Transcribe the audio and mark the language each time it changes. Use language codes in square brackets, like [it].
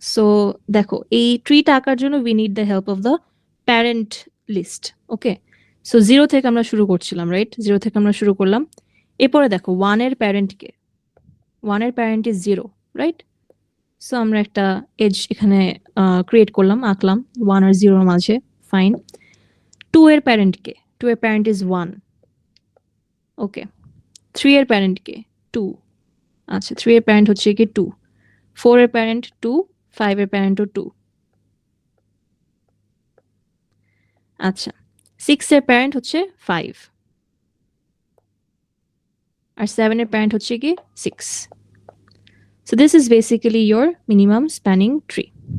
[en] so [bn] দেখো, এই ট্রিটা আঁকার জন্য [en] we need the help of the parent list. [bn] Okay, so 0 থেকে আমরা শুরু করছিলাম, রাইট? 0 থেকে আমরা শুরু করলাম। এরপরে দেখো 1 এর প্যারেন্ট কে, 1 এর প্যারেন্ট ইজ 0, রাইট? সো আমরা একটা এজ এখানে ক্রিয়েট করলাম, আঁকলাম 1 আর 0 এর মাঝে, ফাইন। 2 এর প্যারেন্ট কে, 2 এর প্যারেন্ট ইজ 1, ওকে। 3 এর প্যারেন্ট কে, 2, আচ্ছা, 3 এর প্যারেন্ট হচ্ছে কি 2, 4 এর প্যারেন্ট 2, 5 এর প্যারেন্টও 2, আচ্ছা, 6 এর প্যারেন্ট হচ্ছে 5 আর 7 এর প্যারেন্ট হচ্ছে কি 6। [en] So this is basically your minimum spanning tree.